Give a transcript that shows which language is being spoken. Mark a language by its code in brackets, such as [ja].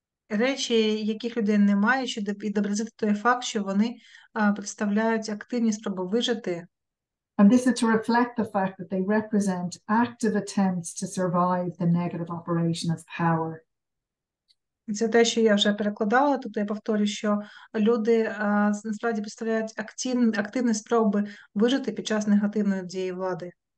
[uk] Речі, яких людей немає, щоб відобразити той факт, що вони представляють активні спроби вижити. [en] And this is to reflect the fact that they represent active attempts to survive the negative operation of power. [uk] Це те, що я вже перекладала, тут я повторю, що люди насправді представляють активні спроби вижити під час негативної дії влади.